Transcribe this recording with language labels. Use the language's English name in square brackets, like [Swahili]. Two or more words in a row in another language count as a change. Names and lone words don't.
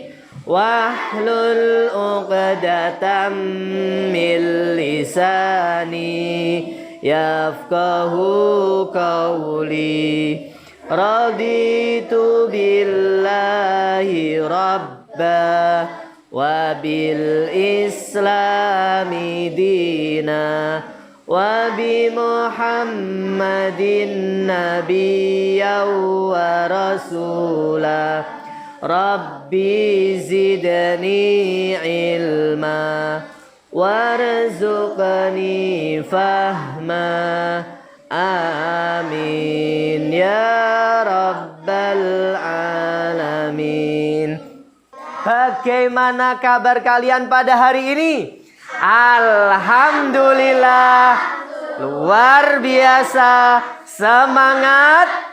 [Arabic] واحلل عقدة من لساني يفقهوا قولي رضيت بالله ربا وبالإسلام دينا وبمحمد نبيا ورسولا رب زدني علما وارزقني فهما آمين يا رب العالمين. [Indonesian] Bagaimana kabar kalian pada hari ini? Alhamdulillah, luar biasa, semangat.